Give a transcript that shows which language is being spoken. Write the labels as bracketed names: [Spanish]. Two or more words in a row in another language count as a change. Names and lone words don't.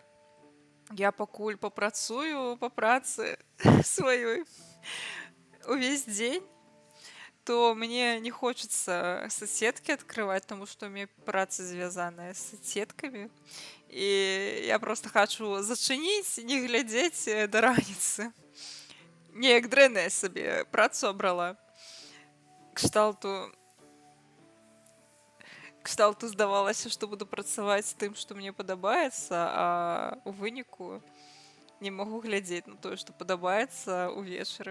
[Belarusian] Я пакуль папрацую па працы сваёй увесь дзень, [Russian] то мне не хочется соцсетки открывать, потому что у меня [Belarusian] праца звязаная [Russian] с соцсетками. И я просто хочу [Belarusian] зачыніць, не глядзець да раніцы. Неяк дрэнная сабе працу абрала. Кшталту здавалася, што буду працаваць тым, што мне падабаецца, а ў выніку не магу глядзець на тое, што падабаецца ўвечары.